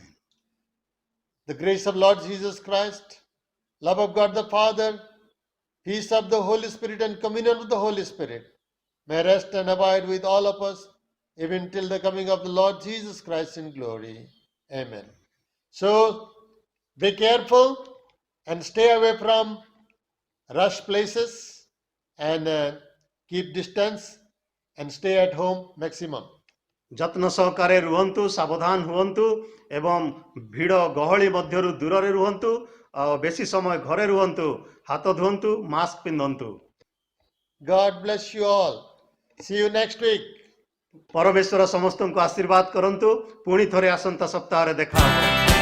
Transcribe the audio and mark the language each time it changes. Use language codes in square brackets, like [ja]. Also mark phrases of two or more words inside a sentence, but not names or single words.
[en] The grace of Lord Jesus Christ, love of God the Father, peace of the Holy Spirit and communion with the Holy Spirit may rest and abide with all of us even till the coming of the Lord Jesus Christ in glory. Amen. So, be careful and stay away from rush places and keep distance and stay at home maximum. [or] ଯତ୍ନ ସହକାରେ ରୁହନ୍ତୁ, ସାବଧାନ ହୁଅନ୍ତୁ ଏବଂ ଭିଡ଼ ଗହଳି ମଧ୍ୟରୁ ଦୂରରେ ରୁହନ୍ତୁ ଆଉ ବେଶୀ ସମୟ ଘରେ ରୁହନ୍ତୁ, ହାତ ଧୁଅନ୍ତୁ, ମାସ୍କ ପିନ୍ଧନ୍ତୁ। [en] God bless you all. See you next week. [or] ପରମେଶ୍ୱର ସମସ୍ତଙ୍କୁ ଆଶୀର୍ବାଦ କରନ୍ତୁ। ପୁଣି ଥରେ ଆସନ୍ତା ସପ୍ତାହରେ ଦେଖା ହେବ।